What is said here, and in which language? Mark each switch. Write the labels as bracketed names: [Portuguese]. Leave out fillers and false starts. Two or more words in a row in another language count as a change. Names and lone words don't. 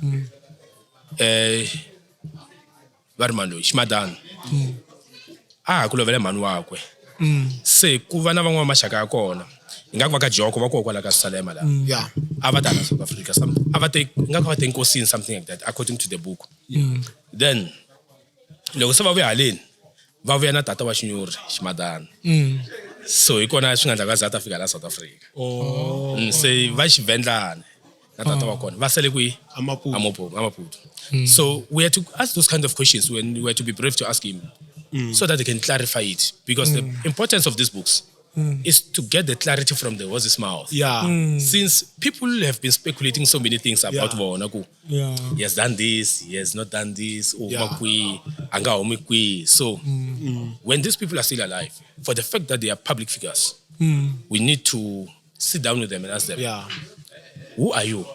[Tsonga] Varmano Shimadani. Ku lovela mhani wakwe. Se ku va na van'wana maxaka ya kona. Nga ku va ka Joko va kokwala ka Salema la. A va ta na South Africa nga ku va te nkosini [English] something like that according to the book. [Tsonga] Then loko se va vuya haleni va vuya na tata wa Xinyori Shimadani. So hi kona swi nga endla ka South Africa la South Africa. Se va Xivendlana na tata wa kona va sele kwi Amaputo. [English] So we had to ask those kind of questions when we had to be brave to ask him so that they can clarify it. Because the importance of these books is to get the clarity from the horse's mouth. Since people have been speculating so many things about Vonaku. He has done this, he has not done this, So when these people are still alive, for the fact that they are public figures, we need to sit down with them and ask them, who are you?